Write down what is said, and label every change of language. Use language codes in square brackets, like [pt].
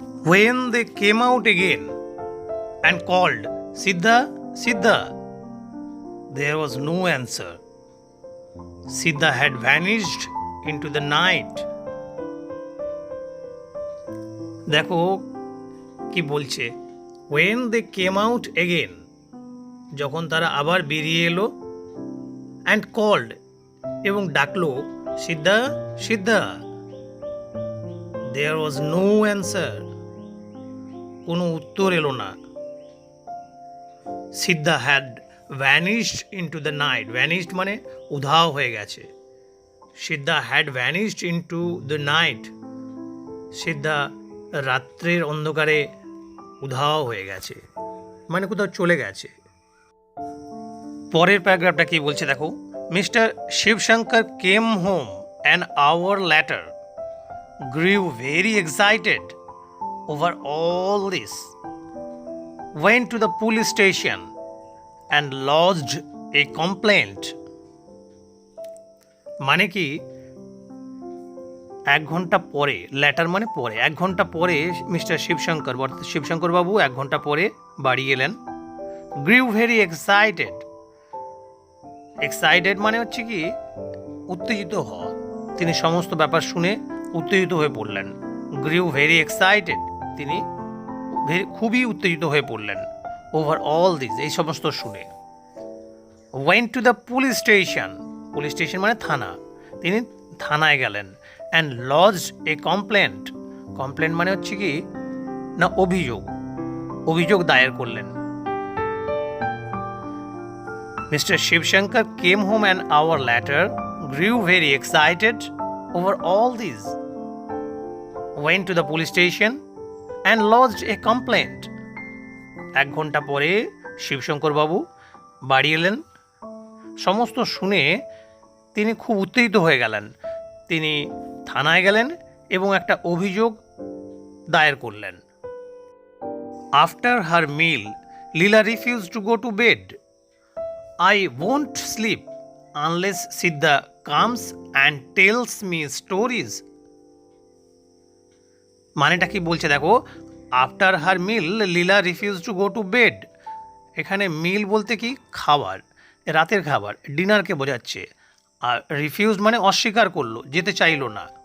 [en] When they came out again and called, Siddha, Siddha, there was no answer. Siddha had vanished into the night. [bn] দেখো কি বলছে, [en] when they came out again, [bn] যখন তারা আবার বেরিয়ে এলো, [en] and called, [bn] এবং ডাকলো, সিদ্ধা, সিদ্ধা, [en] there was no answer, [bn] কোনো উত্তর এলো না। [en] Siddha had vanished into the night, vanished [bn] মানে উধাও হয়ে গেছে। সিদ্ধা [en] had vanished into the night, [bn] সিদ্ধা রাত্রের অন্ধকারে উধাও হয়ে গেছে, মানে কোথাও চলে গেছে। পরের প্যারাগ্রাফটা কি বলছে দেখো, [en] Mister Shivshankar came home an hour later, grew very excited over all this, went to the police station and lodged a complaint. [bn] মানে কি, 1 ঘন্টা পরে, ল্যাটার মানে পরে, 1 ঘন্টা পরে মিস্টার শিবশঙ্কর, শিবশঙ্কর বাবু 1 ঘন্টা পরে বাড়ি এলেন। [en] grew very excited, [bn] এক্সাইটেড মানে হচ্ছে কি উত্তেজিত হওয়া। তিনি সমস্ত ব্যাপার শুনে উত্তেজিত হয়ে পড়লেন। [en] grew very excited, [bn] তিনি খুবই উত্তেজিত হয়ে পড়লেন। [en] over all this, [bn] এই সমস্ত শুনে। [en] went to the police station, police station [bn] মানে থানা, তিনি থানায় গেলেন। [en] and lodged a complaint, [bn] কমপ্লেন্ট মানে হচ্ছে কি না অভিযোগ, অভিযোগ দায়ের করলেন। [en] Mister Shivshankar came home an hour later, grew very excited over all these, went to the police station and lodged a complaint. [bn] 1 ঘন্টা পরে শিবশঙ্কর বাবু বাড়ি এলেন। সমস্ত শুনে তিনি খুব উত্তেজিত হয়ে গেলেন। তিনি থানায় গেলেন এবং একটা অভিযোগ দায়ের করলেন। [en] After her meal, Leela refused to go to bed. I won't sleep unless Siddha comes and tells me stories. [bn] মানেটা কি বলছে দেখো, [en] After her meal Leela refuse to go to bed. [bn] এখানে মিল বলতে কি খাবার, রাতের খাবার, ডিনারকে বোঝাচ্ছে। আর রিফিউজ মানে অস্বীকার করলো, যেতে চাইলো না।